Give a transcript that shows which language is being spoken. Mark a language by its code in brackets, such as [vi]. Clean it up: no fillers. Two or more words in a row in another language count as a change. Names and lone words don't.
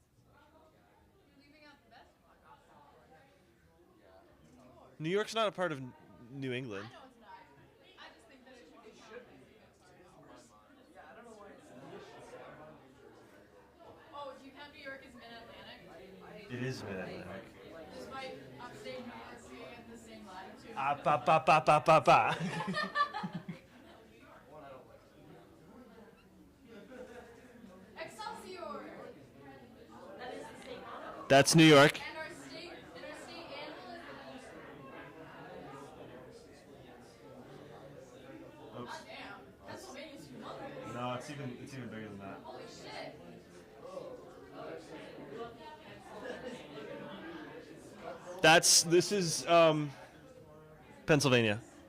[en] New York's not a part of New England. Oh, do you count New York as Mid-Atlantic? It is Mid-Atlantic. Despite upstate New York being in the same latitude. Ah, ba, ba, ba, ba, ba, ba. Excelsior! That is the state motto. That's New York. And our state animal is Oops. God damn. Pennsylvania's humongous. No, it's even bigger than that. Holy shit. This is Pennsylvania.